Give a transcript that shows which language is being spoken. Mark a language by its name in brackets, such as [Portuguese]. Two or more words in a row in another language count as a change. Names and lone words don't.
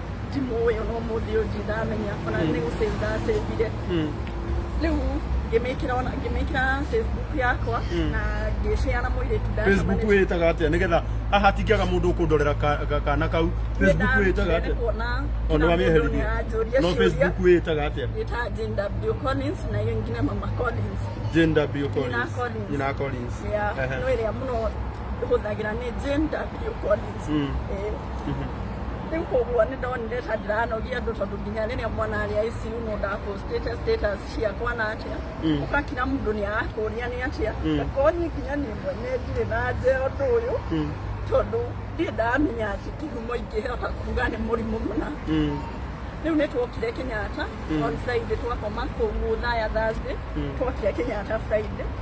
[Kikuyu] ndimũĩ no mũthĩ ũyũ ndamenya ona nĩ gũsave ndasavire rĩu ngĩmĩkĩra Facebook yakwa na ngĩshare na mũirĩtu Facebook wĩtaga atĩa nĩgetha haha hatingĩaga mũndũ ũkũndorera kana kau Facebook wĩtaga atĩa ona wamĩeherithia no Facebook wĩtaga atĩa ĩta Jane W Collins [Swahili] na hiyo ingine [Kikuyu] Mama Collins Jane W Collins Nina Collins no ĩrĩa mũno hũthagĩra nĩ Jane W Collins rĩu koguo nĩ ndonire ta ndiranogia andũ tondũ nginya rĩrĩa mwana arĩ ICU no ndapostĩte status ciakwa na atĩa ũgakira mũndũ nĩ arakũria nĩ atĩa gakonyi nginya niĩ mwene ndirĩ na nje ũndũ ũyũ tondũ ndirĩ ndamenya atĩ kĩhumo ingĩhota kuga nĩ mũrimũ mũna rĩu nĩ twokire Kenyatta [English] on Friday [Kikuyu] twakoma kũu thaya Thursday twokire Kenyatta Friday